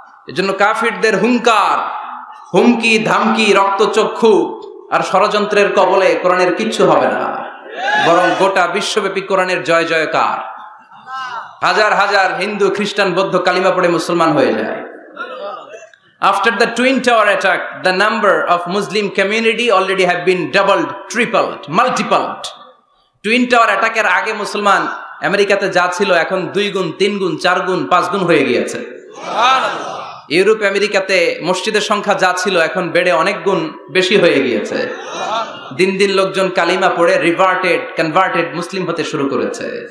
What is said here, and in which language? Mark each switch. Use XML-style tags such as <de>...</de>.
<bn>এজন্য কাফিরদের হুঙ্কার, হুমকি, ধামকি, রক্তচক্ষু আর ষড়যন্ত্রের কবলে কোরআনের কিচ্ছু হবে না, বরং গোটা বিশ্বব্যাপী কোরআনের জয় জয়কার। হাজার হাজার হিন্দু, খ্রিস্টান, বৌদ্ধ কালিমা পড়ে মুসলমান হয়ে যায়।</bn> <en>After the Twin Tower attack, the number of Muslim community already have been doubled, tripled, multiplied.</en> <bn>Twin Tower attack এর আগে মুসলমান আমেরিকাতে যা ছিল এখন 2 গুণ, 3 গুণ, 4 গুণ, 5 গুণ হয়ে গিয়েছে। সুবহানাল্লাহ। ইউরোপ আমেরিকাতে মসজিদের সংখ্যা যা ছিল এখন বেড়ে অনেক গুণ বেশি হয়ে গিয়েছে। দিন দিন লোকজন কালিমা পড়ে কনভার্টেড মুসলিম হতে শুরু করেছে।</bn>